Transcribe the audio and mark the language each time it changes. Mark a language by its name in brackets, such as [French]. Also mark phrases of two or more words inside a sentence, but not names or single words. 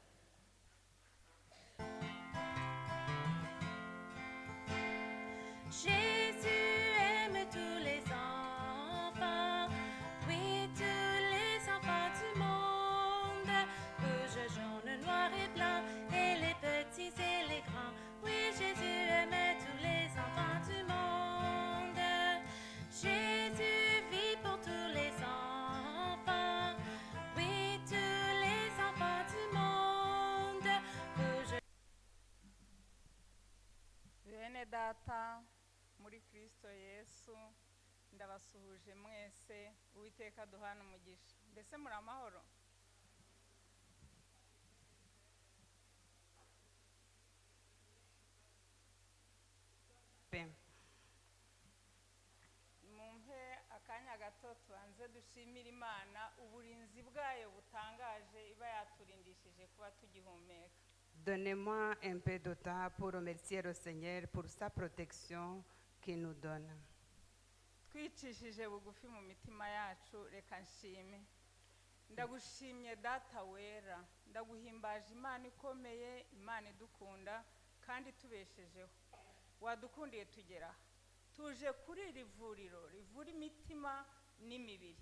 [French] Jésus aime tous les enfants, oui, tous les enfants du monde, rouge, jaune, noir et blanc, et les petits et les grands. Oui, Jésus aime tous les enfants du monde. Jésus vit pour tous les enfants, oui, tous les enfants du monde. Rouge. [Kinyarwanda] Bene data muri Kristo Yesu ndabasuhuje mwese Uwiteka duhana umugisha. Mbese muri amahoro? Mumpe akanya gato tubanze dushimira Imana uburinzi bwayo butangaje iba yaturindishije kuba tugihumeka. [French] Donnez-moi un peu de temps pour remercier le Seigneur pour sa protection qu'il nous donne. [Kinyarwanda] Twicishije bugufi mu mitima yacu reka nshime. Ndagushimye data wera, ndaguhimbaje Imana ikomeye, Imana idukunda kandi tubeshejeho. Wadukundiye tugera. Tuje kuri iri vuriro rivura imitima n'imibiri.